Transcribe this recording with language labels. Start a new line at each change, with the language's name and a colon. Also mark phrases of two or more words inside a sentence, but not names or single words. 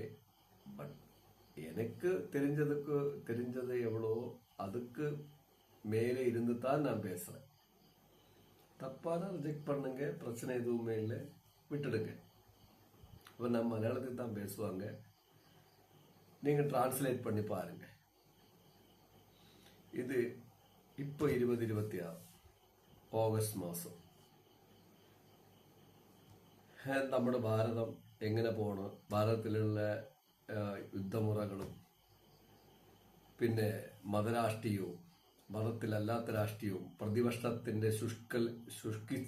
Tamil: பட் எனக்கு தெரிஞ்சது எவ்வளோ அதுக்கு மேலே இருந்து தான் நான் பேசுறேன். தப்பான ரிஜெக்ட் பண்ணுங்க, பிரச்சனை எதுவுமே இல்லை, விட்டுடுங்க. இப்போ நம்ம மலையாளத்துக்கு தான் பேசுவாங்க, நீங்க டிரான்ஸ்லேட் பண்ணி பாருங்க.
Malayalam: ഇത് ഇപ്പോൾ 2026 ഓഗസ്റ്റ് മാസം. നമ്മുടെ ഭാരതം എങ്ങനെ പോകണം, ഭാരതത്തിലുള്ള യുദ്ധമുറകളും പിന്നെ മതരാഷ്ട്രീയവും മതത്തിലല്ലാത്ത രാഷ്ട്രീയവും പ്രതിപക്ഷത്തിന്റെ ശുഷ്കിച്ച